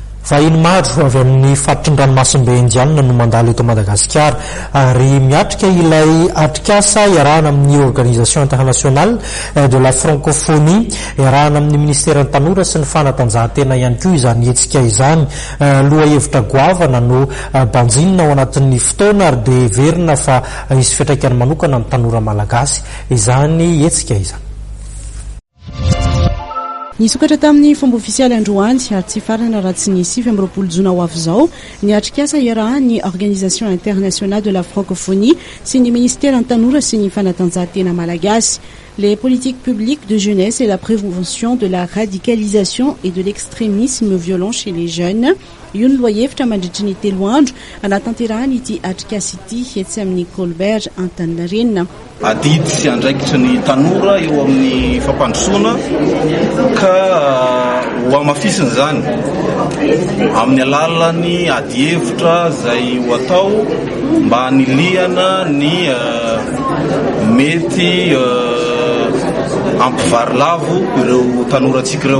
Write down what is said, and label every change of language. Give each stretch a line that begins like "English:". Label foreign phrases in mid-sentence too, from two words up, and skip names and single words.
Malagasy: vahiny maro avy amin'ny faritrin-dranomasimbe indianina no mandalo eto Madagasikara ary miatrika ilay atrikasa iarahana amin'ny
French: organisation internationale de la francophonie
Malagasy: iarahana amin'ny ministère ny tanora sy ny fanatanjahantena ihany koa izany hetsika izany loha hevitra goavana no banjinina ao anatin'ny fotoana ary dia verina fa hisy fiantraikany manokana amin'ny tanora malagasy izany hetsika izany. Nisokatra tamin'ny fomba ofisialy androany ary tsy farana raha tsy nisy 20 jona ho avy izao ny atrikasa iarahan'ny
French: organisation internationale de la francophonie
Malagasy: sy ny ministère ny tanora sy ny fanatanjahantena malagasy.
French: Les politiques publiques de jeunesse et la prévention de la radicalisation et de l'extrémisme violent chez les jeunes.
Malagasy: Io ny lohahevitra mandritry ny 3 andro anatanterahany ity atrikasa ity etsy amin'ny Colberge Antaninarenina. Adidy sy andraikitry ny tanora eo amin'ny fampandrosoana ka ho amafisiny zany amin'ny alalany ady hevitra izay ho atao mba haniliana ny mety ampivarilavo ireo tanoratsika ireo.